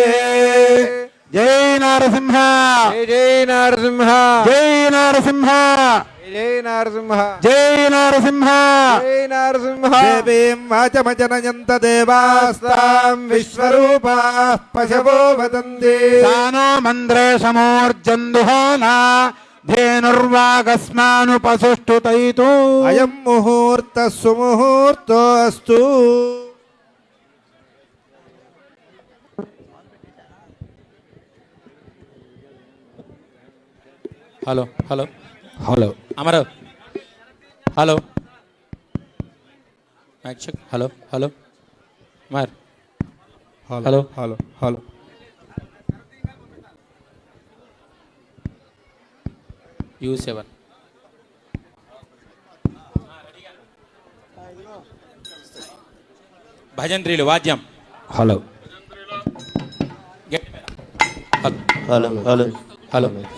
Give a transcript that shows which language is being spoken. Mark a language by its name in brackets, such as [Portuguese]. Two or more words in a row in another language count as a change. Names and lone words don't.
[Sanskrit] जय नरसिंह जय नरसिंह जय नरसिंह जय नरसिंह जय नरसिंह जय नरसिंह देवीं वाचमजनयन्त देवास्तां विश्वरूपाः पशवो वदन्ति सानो मन्द्रे समोर्जन्दुहोना धेनुर्वागस्मानुपसुष्टुतैतु अयं मुहूर्तः सुमुहूर्तोऽस्तु। [English] హలో hello hello Amaru hello hello hello Amar hello hello hello U7 [Telugu] భజంత్రీలు వాద్యం [English] hello hello hello hello